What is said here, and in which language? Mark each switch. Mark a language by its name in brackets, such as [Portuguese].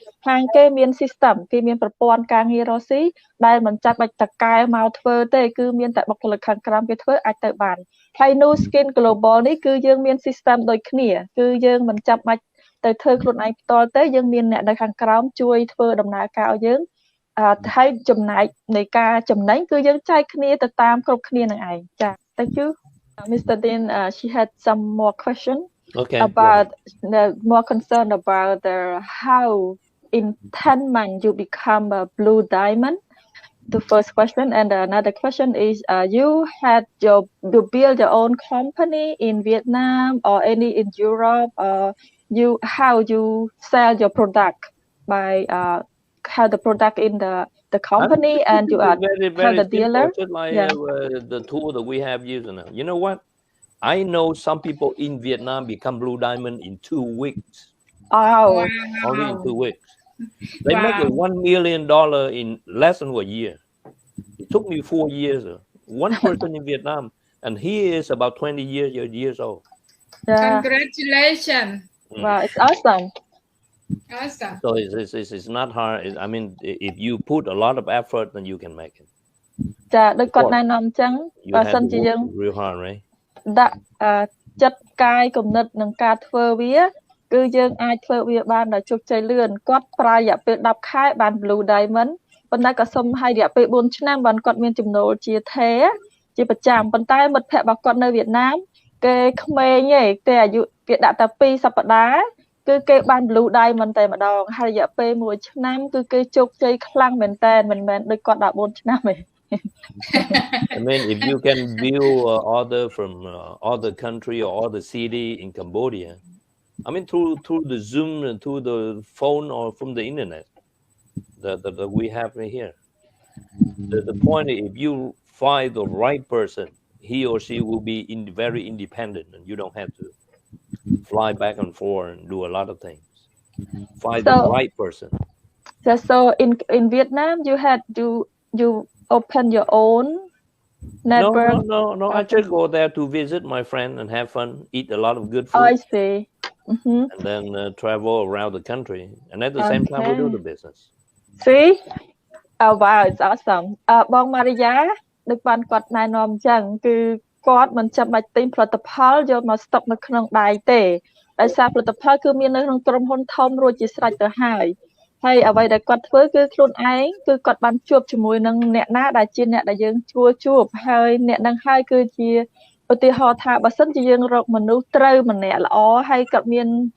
[Khmer] ហាងគេមាន system គេមានប្រព័ន្ធការងាររកស៊ីដែលមិនចាំបាច់តកែមកធ្វើទេគឺមានតែបុគ្គលិកខាងក្រោមគេធ្វើអាចទៅបានហើយ No Skin Global នេះគឺយើងមាន system ដូចគ្នាគឺយើងមិនចាំបាច់ទៅធ្វើខ្លួនឯងផ្ទាល់ទេយើងមានអ្នកនៅខាងក្រោមជួយធ្វើដំណើរការឲ្យយើងហើយចំណែកនៃការចំណេញគឺយើងចែកគ្នាទៅតាមគ្រប់គ្នានឹងឯងចា [English] Thank you [Khmer] Mr. [English] Dean she had some more question about more concerned about how in 10 months you become a blue diamond the first question and another question is you build your own company in Vietnam or any in Europe or how you sell your product by how the product in the company and you are very the dealer like, the tool that we have used now. You know what? I know some people in Vietnam become blue diamond in 2 weeks. Wow. Only in 2 weeks. They make $1 million in less than a year. It took me 4 years. One person in Vietnam, and he is about 20 years old. Yeah. Congratulations. Wow, it's awesome. Awesome. So it's not hard. I mean, if you put a lot of effort, then you can make it. [Khmer] ចាដូចគាត់ណែនាំអញ្ចឹងបើសិនជាយើង [English] real hard, right? [Khmer] ដាក់ចិត្តកាយគំនិតនឹងការធ្វើវាគឺយើងអាចធ្វើវាបានដោយជោគជ័យលឿនគាត់ប្រើរយៈពេល10ខែបាន Blue Diamond ប៉ុន្តែក៏សុំឲ្យរយៈពេល4ឆ្នាំបានគាត់មានចំណូលជាថេជាប្រចាំប៉ុន្តែមិត្តភ័ក្តិរបស់គាត់នៅវៀតណាមគេក្មេងទេតែអាយុគេដាក់តែ2សប្តាហ៍គឺគេបាន Blue Diamond តែម្ដងហើយរយៈពេល1ឆ្នាំគឺគេជោគជ័យខ្លាំងមែនតើមិនមែនដូចគាត់ដាក់4ឆ្នាំទេ [English] I mean, if you can view order from other country or other city in Cambodia, I mean through the Zoom and through the phone or from the internet that we have right here. The point is, if you find the right person, he or she will be very independent, and you don't have to fly back and forth and do a lot of things. Find the right person. So in Vietnam, you open your own network? No. I just go there to visit my friend and have fun, eat a lot of good food. I see. Mhm. and then travel around the country, and at the same time we do the Okay. business. See? Oh wow, it's awesome. [Khmer] បង Maria ដូចបានគាត់ណែនាំអញ្ចឹងគឺគាត់មិនចាំបាច់ទិញផលិតផលយកមកស្តុកនៅក្នុងដៃទេដោយសារផលិតផលគឺមាននៅក្នុងក្រុមហ៊ុនធំរួចជាស្រេចទៅហើយហើយអ្វីដែលគាត់ធ្វើគឺខ្លួនឯងគឺគាត់បានជួបជាមួយនឹងអ្នកណាដែលជាអ្នកដែលយើងជួបហើយអ្នកនឹងហើយគឺជាឧទាហរណ៍ថាបើសិនជាយើងរកមនុស្សត្រូវម្នាក់ល្អហើយគាត់មាន